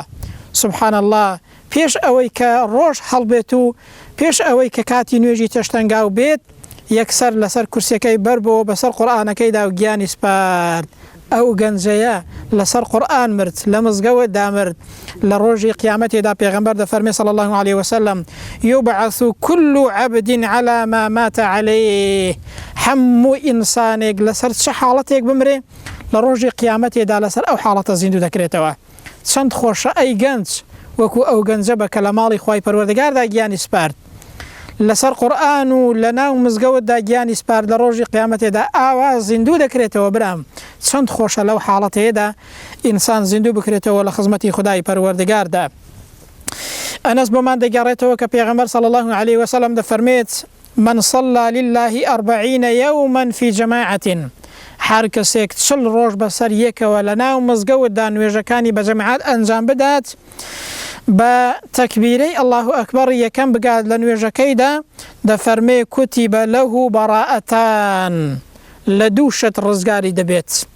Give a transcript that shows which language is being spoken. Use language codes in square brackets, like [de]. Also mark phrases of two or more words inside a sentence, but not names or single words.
[ckb] سبحان الله، پێش ئەوەی کە ڕۆژ هەڵبێت و پێش ئەوەی کە کاتی نوێژی تێشتەنگاو بێت، یەکسەر لەسەر کورسەکەی بەربەوە بەسەر قورئانەکەیدا و گیانی سپارد. ئەو گەنجەیە لەسەر قورئان مرد، لە مزگەوت دامرد. لە ڕۆژی قیامەتێدا پێغەمبەر دەفەرمێ [ar] صلی الله علیه وسلم یوبعث كل عبد على ما مات عليه. [ckb] هەموو ئینسانێک لەسەر چه حاڵەتێک بمرێ لە ڕۆژی قیامەتێدا لەسەر ئەو حاڵەتە زیندوو دەکرێتەوە. چەند خۆشە ئەی گەنج وەکو ئەو گەنجە بە کە لە ماڵی خوای پەروەردگاردا گیانی سپارد، لەسەر قورئان و لە ناو مزگەوتدا گیانی سپارد، لە ڕۆژی قیامەتێدا ئاوا زیندوو دەکرێتەوە. برام چەند خۆشە لەو حاڵەتەیەدا ئینسان زیندوو بکرێتەوە لە خزمەتی خودای پەروەردگاردا. ئەنەس بۆمان دەگەڕێتەوە کە پێغەمبەر [ar] صلی الله علیه وسلم [ckb] دەفەرمێت [ar] من صلى لله 40 يوما في جماعة. [ckb] هەر کەسێک 40 ڕۆژ بەسەر یەکەوە لە ناو مزگەوتدا نوێژەکانی بە جەماعات ئەنجام بدات، بە تەکبیرەی [ar] الله ئەکبەر [ckb] یەکەم بگات لە نوێژەکەیدا، دەفەرمێ [ar] کوتیبە لەه بەڕائەتان، [ckb] لە دوو شت ڕزگاری دەبێت.